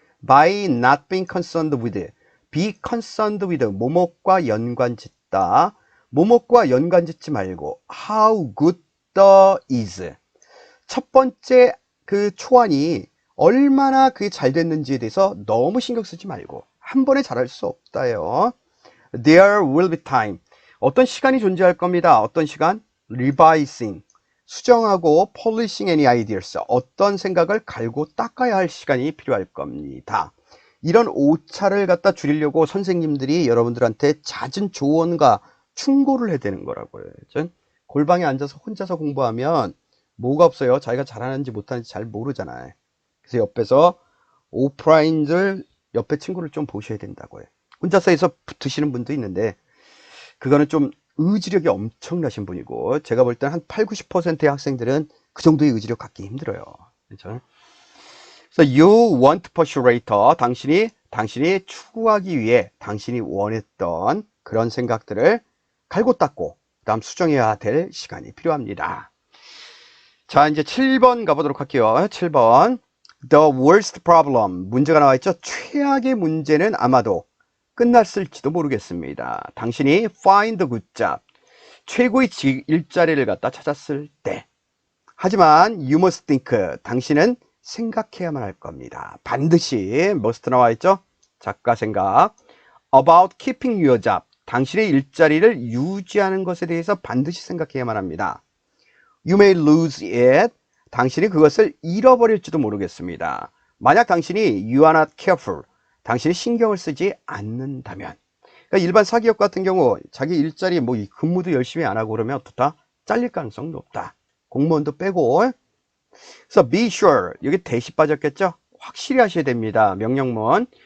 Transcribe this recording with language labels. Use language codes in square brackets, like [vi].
[en] By not being concerned with. Be concerned with. [ko] 뭐뭐과 연관짓다. 뭐뭐과 연관짓지 말고 [en] how good the is. [ko] 첫 번째 그 초안이 얼마나 그게 잘 됐는지에 대해서 너무 신경 쓰지 말고 한 번에 잘할 수 없다요. [en] There will be time. [ko] 어떤 시간이 존재할 겁니다. 어떤 시간? [en] Revising. [ko] 수정하고 [en] polishing any ideas. [ko] 어떤 생각을 갈고 닦아야 할 시간이 필요할 겁니다. 이런 오차를 갖다 줄이려고 선생님들이 여러분들한테 잦은 조언과 충고를 해야 되는 거라고요. 골방에 앉아서 혼자서 공부하면 뭐가 없어요. 자기가 잘하는지 못하는지 잘 모르잖아요. 그래서 옆에서 오프라인들 옆에 친구를 좀 보셔야 된다고요. 혼자서 해서 붙으시는 분도 있는데 그거는 좀 의지력이 엄청나신 분이고 제가 볼 때는 한 8, 90%의 학생들은 그 정도의 의지력 갖기 힘들어요. 그렇죠? 그래서 [en] you want to pursue later. [ko] 당신이 추구하기 위해 당신이 원했던 그런 생각들을 갈고 닦고 그다음 수정해야 될 시간이 필요합니다. 자, 이제 7번 가보도록 할게요. 7번. [en] The worst problem. [ko] 문제가 나와 있죠. 최악의 문제는 아마도 끝났을지도 모르겠습니다. 당신이 [en] find a good job. [ko] 최고의 일자리를 갖다 찾았을 때. 하지만 [en] you must think. [ko] 당신은 생각해야만 할 겁니다. 반드시 must 나와 있죠. 작가 생각. [en] About keeping your job. [ko] 당신의 일자리를 유지하는 것에 대해서 반드시 생각해야만 합니다. [en] You may lose it. [ko] 당신이 그것을 잃어버릴지도 모르겠습니다. 만약 당신이 [en] you are not careful. [ko] 당신이 신경을 쓰지 않는다면. 그러니까 일반 사기업 같은 경우 자기 일자리 뭐 근무도 열심히 안 하고 그러면 어떻다? 잘릴 가능성이 높다. 공무원도 빼고. 그래서 [en] be sure. [ko] 여기 대시 빠졌겠죠? 확실히 하셔야 됩니다. 명령문.